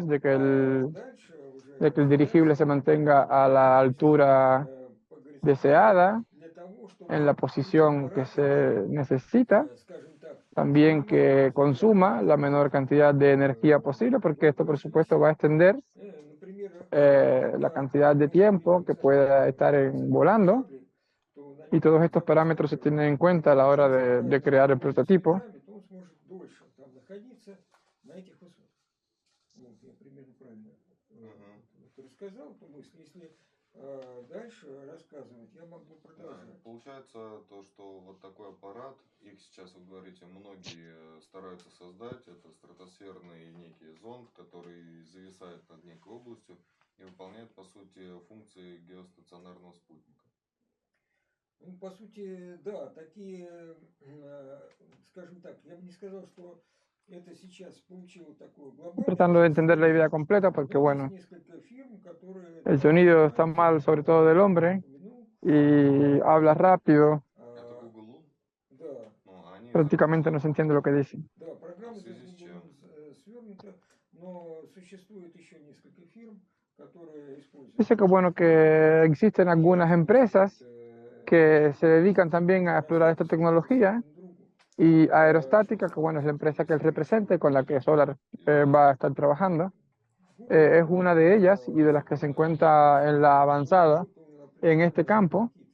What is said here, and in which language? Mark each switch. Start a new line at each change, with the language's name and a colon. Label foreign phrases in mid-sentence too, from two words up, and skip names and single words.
Spanish: de que el dirigible se mantenga a la altura deseada, en la posición que se necesita, también que consuma la menor cantidad de energía posible, porque esto por supuesto va a extender la cantidad de tiempo que pueda estar volando, y todos estos parámetros se tienen en cuenta a la hora de crear el prototipo.
Russian: Получается то, что вот такой аппарат, их сейчас, вы говорите, многие стараются создать. Это стратосферный некий зонд, который зависает над некой областью и выполняет, по сути, функции геостационарного спутника. Ну, по сути, да, такие, скажем так, я бы не сказал, что это сейчас получило такую global.
Spanish: Tratando de entender la idea completa, porque bueno, el sonido está mal, sobre todo del hombre, y habla rápido.
Russian: Это Google Loon? Да. Ну, они
Spanish: Prácticamente no se entiende lo que dice.
Russian: Да, программа В связи с чем? свернута, но существует еще несколько фирм, которые используют.
Spanish: Dice que bueno, que existen algunas empresas que se dedican también a explorar esta tecnología, y Aerostática, que bueno, es la empresa que él representa y con la que Solar va a estar trabajando, es una de ellas y de las que se encuentra en la avanzada en este campo.